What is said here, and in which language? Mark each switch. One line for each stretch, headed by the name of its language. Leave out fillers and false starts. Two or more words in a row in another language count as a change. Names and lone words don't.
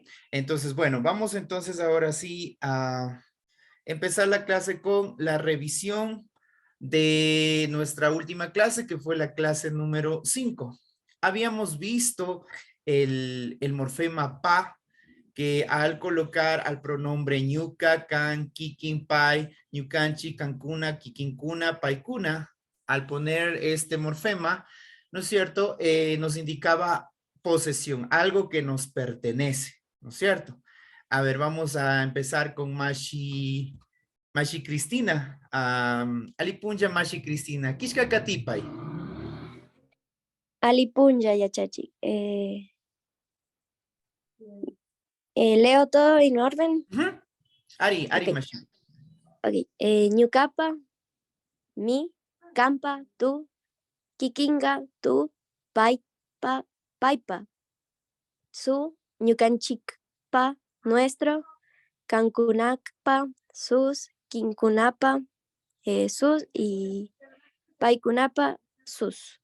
Spanish: Entonces, bueno, vamos entonces ahora sí a empezar la clase con la revisión de nuestra última clase, que fue la clase número 5. Habíamos visto el morfema pa, que al colocar al pronombre
Quechua: ñuka, can, kikin, pai, ñucanchi, cancuna, kikinkuna, paikuna,
Spanish: al poner este morfema, ¿no es cierto? Nos indicaba posesión, algo que nos pertenece, ¿no es cierto? A ver, vamos a empezar con Mashi Cristina.
Quechua: Alipunja Mashi Cristina. Kishka Katipay. Alipunja, yachachi.
Spanish: Leo todo en orden.
Quechua: Ari
Spanish: Okay.
Quechua: Mashi.
Spanish: Ok.
Quechua: Ñucapa, mi, campa, tú, kikinga, tú, paipa, paipa, su, ñucanchikpa, nuestro, cancunacpa, sus, quincunapa, sus, y paikunapa, sus.